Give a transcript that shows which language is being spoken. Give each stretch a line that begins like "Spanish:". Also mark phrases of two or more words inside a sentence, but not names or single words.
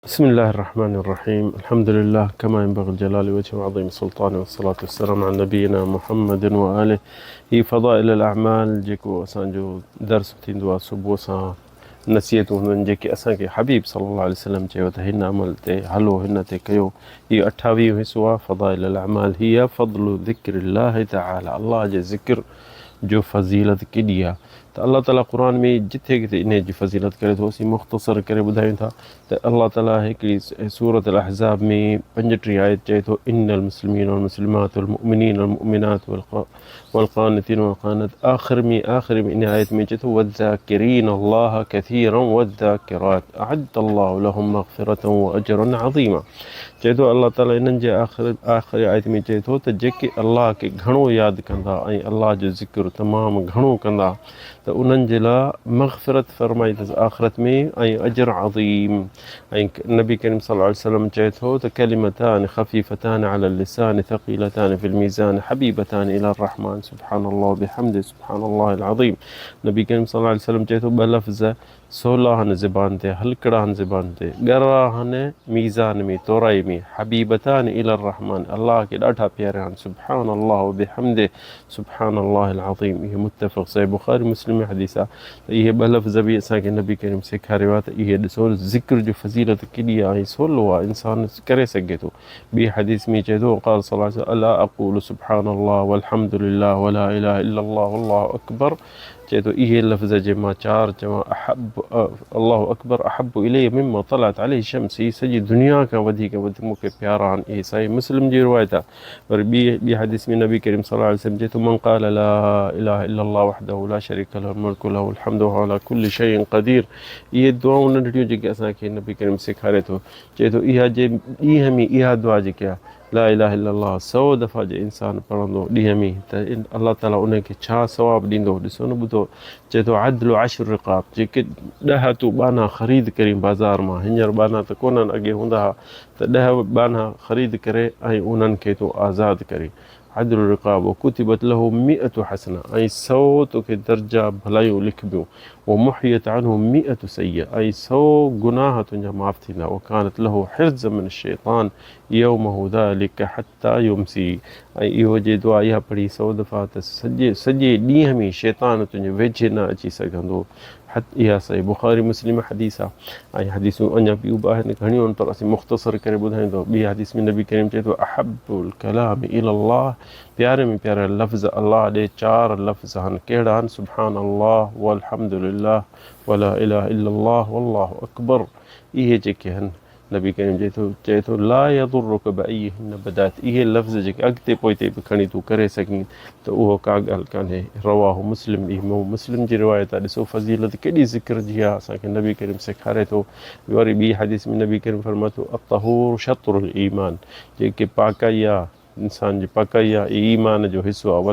Arabic: بسم الله الرحمن الرحيم. الحمد لله كما ينبغي الجلال وجهه وعظيم سلطانه، والصلاة والسلام على نبينا محمد وآله. هي فضائل الأعمال
Sindhi: जेको असांजो दर्स थींदो आहे सुबुह सां नसीहतूं हुननि जेके असांखे हबीब
Arabic: صلى الله عليه وسلم
Sindhi: चयो त हिन अमल ते हलो, हिन ते कयो। इहो 28 हिसो आहे
Arabic: فضائل الأعمال. هي فضل ذكر الله تعالى,
Sindhi: अल्लाह जे ज़िक्र जो फज़ीलत केॾी आहे। त अल्लाह ताला क़ुरान में जिथे किथे इन जी फज़ीलत करे थो, असीं मुख़्तसर करे ॿुधायूं था। त अल्लाह ताला हिकिड़ी सूरत अल-अहज़ाब में 35 आयत चए थो,
Arabic: إن المسلمين والمسلمات والمؤمنين والمؤمنات والقانتين والقانت.
Sindhi: आख़िर में इन आयत में चए थो
Arabic: والذاكرين الله كثيرا والذاكرات أعد الله لهم مغفرة وأجرا عظيما.
Sindhi: चए थो अल्लाह ताला इन्हनि जे आख़िरी आयत में चए थो त जेके अल्लाह खे घणो यादि कंदा ऐं अल्लाह जो ज़िक्र तमामु घणो कंदा त उन्हनि जे लाइ मग़फ़िरत फ़रमाई अथसि आख़िरत में ऐं
Arabic: अजर अज़ीम।
Sindhi: ऐं नबी करीम
Arabic: صلى الله عليه وسلم
Sindhi: चए थो त
Arabic: كلمتان خفيفتان على اللسان ثقيلتان في الميزان حبيبتان إلى الرحمن سبحان الله وبحمده سبحان الله العظيم.
Sindhi: नबी करीम
Arabic: صلى الله عليه وسلم
Sindhi: चए थो ॿ लफ़्ज़ सवला आहिनि ज़बान ते, हलकड़ा आहिनि ज़बान ते, ॻरा आहिनि मीज़ान में तोराई में।
Arabic: حبيبتان إلى الرحمن,
Sindhi: अल्लाह खे ॾाढा प्यारा आहिनि।
Arabic: سبحان الله وبحمده سبحان الله العظيم.
Sindhi: इहे मुत्तफ़क़ सहीह बुख़ारी मुस्लिम में हदीस आहे। त इहे ॿ लफ़्ज़ बि असांखे नबी करीम सेखारियो आहे त इहे ॾिसो ज़िक्र जो फज़ीलत केॾी आहे ऐं सवलो आहे, इंसान करे सघे थो। ॿी हदीस में चए थो
Arabic: قال صلى الله عليه وسلم لأن أقول سبحان الله والحمد لله ولا إله إلا الله والله أكبر.
Sindhi: चए थो इहे लफ़्ज़ जे मां चार चवां,
Arabic: الله أكبر أحب إلي مما طلعت عليه الشمس,
Sindhi: ही सॼी दुनिया खां वधीक मूंखे प्यारा आहिनि। इहे सही मुस्लिम जी रिवायत आहे। पर ॿी हदीस में नबी करीम
Arabic: صلى الله عليه وسلم
Sindhi: चए थो
Arabic: من قال لا إله إلا الله وحده لا شريك له ملك له الحمد وهو على كل شيء قدير.
Sindhi: इहे दुआऊं नंढड़ियूं जेके असांखे नबी करीम सेखारे थो। चए थो इहा जे ॾींहं में इहा दुआ जेके आहे
Arabic: لا إله إلا الله
Sindhi: 100 दफ़ा जे इंसान पढ़ंदो ॾींहं में त अल्लाह ताला उनखे छा सवाबु ॾींदो, ॾिसो न ॿुधो। चए थो
Arabic: عدل عشر رقاب,
Sindhi: जेके 10 तूं बाना ख़रीद करी बाज़ार मां, हींअर बाना त कोन्हनि, अॻे हूंदा हुआ, त 10 बाना ख़रीद करे ऐं उन्हनि खे तूं आज़ादु करे।
Arabic: عدل رقاب كتبت له 100 حسنة,
Sindhi: ऐं 100 तोखे दर्जा भलायूं लिखबियूं।
Arabic: ومحيت عنه 100 سيئة,
Sindhi: ऐं 100 गुनाह तुंहिंजा माफ़ थींदा।
Arabic: وكانت له حرز من الشيطان يومه ذلك حتى يمسي.
Sindhi: ऐं इहो जे दुआ इहा पढ़ी 100 दफ़ा त सॼे ॾींहं में शैतान तुंहिंजे वेझे न अची सघंदो। इहा सही बुख़ारी मुस्लिम हदीस आहे। ऐं हदीसूं अञा ॿियूं बि आहिनि घणियूं आहिनि, पर असीं मुख़्तसर करे ॿुधायूं थो। ॿी हदीस में नबी करीम चए थो
Arabic: أحب الكلام إلى الله,
Sindhi: प्यारे में प्यारा लफ़्ज़ अल्लाह ॾे 4 लफ़्ज़ आहिनि। कहिड़ा आहिनि?
Arabic: سبحان الله والحمد لله ولا إله إلا الله والله أكبر.
Sindhi: इहे जेके आहिनि नबी करीम चए थो
Arabic: لا يضرك بأيهن بدأت.
Sindhi: इहे लफ़्ज़ जेके अॻिते पोइते बि खणी तूं करे सघीं त उहो का ॻाल्हि कान्हे।
Arabic: رواه مسلم,
Sindhi: इहो मुस्लिम जी रिवायत आहे। ॾिसो फज़ीलत केॾी ज़िक्र जी आहे, असांखे नबी करीम सेखारे थो। वरी ॿी हदीस में नबी करीम फरमाए थो
Arabic: الطهور شطر الإيمان,
Sindhi: जेके पाकाई आहे इंसान जी पाकाई आहे ईमान जो हिसो आहे।